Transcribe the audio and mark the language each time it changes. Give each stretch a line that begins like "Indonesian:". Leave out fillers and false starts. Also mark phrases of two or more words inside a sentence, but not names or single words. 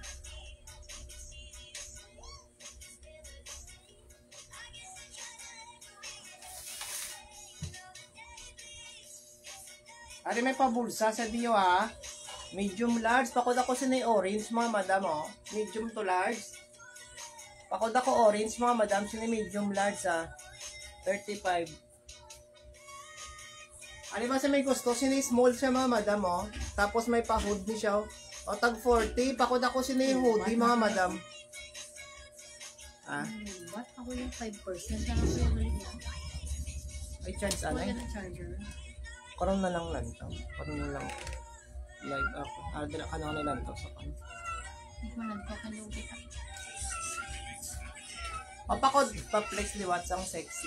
Hiligaynon: Ari may pabulsa sa diyo ha.
English: Medium large.
Hiligaynon: Pakod ako sa orange mga madam oh.
English: Medium to large.
Hiligaynon: Pakod ako orange mga madam. Sini
English: medium large
Hiligaynon: ha. 35. Ano ba sa may gusto? Sini small siya mga madam oh. Tapos may pa-hoodie siya oh. O tag 40. Pakod ako sini hoodie mga madam. Ah, What? Ako yung 5% na lang siya ulit na. ay charge ano Wala eh. na charger. Karoon na lang lantaw. Karoon na lang live ako. Dila ka na lantaw sa kan. Managpa ka lugi ka. Papakod, pa-flex liwat ang sexy.